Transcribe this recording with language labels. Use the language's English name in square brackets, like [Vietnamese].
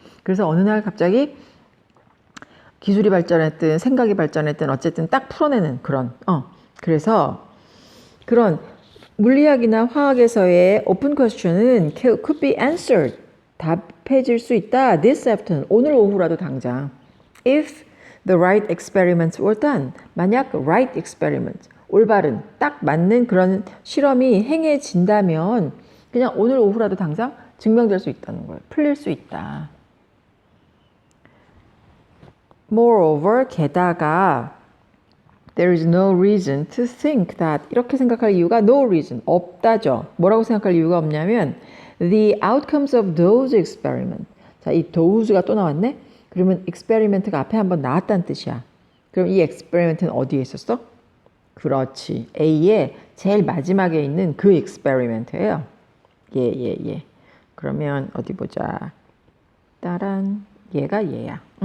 [Korean] 그래서 어느 날 갑자기 기술이 발전했든 생각이 발전했든 어쨌든 딱 풀어내는 그런 그래서 그런 물리학이나 화학에서의 open question은 [English] could be answered. [Korean] 답해질 수 있다. [English] This afternoon. [Korean] 오늘 오후라도 당장. [English] If the right experiments were done. [Korean] 만약 [English] right experiment. [Korean] 올바른, 딱 맞는 그런 실험이 행해진다면 그냥 오늘 오후라도 당장 증명될 수 있다는 거예요. 풀릴 수 있다. [English] Moreover, [Korean] 게다가 [English] there is no reason to think that. [Korean] 이렇게 생각할 이유가 [English] no reason. [Korean] 없다죠. 뭐라고 생각할 이유가 없냐면 [English] the outcomes of those experiments. [Korean] 자, 이 those가 또 나왔네? 그러면 experiment가 앞에 한번 나왔다는 뜻이야. 그럼 이 experiment는 어디에 있었어? 그렇지. A의 제일 마지막에 있는 그 experiment예요. 예. 그러면 어디 보자. 따란. 얘가 얘야.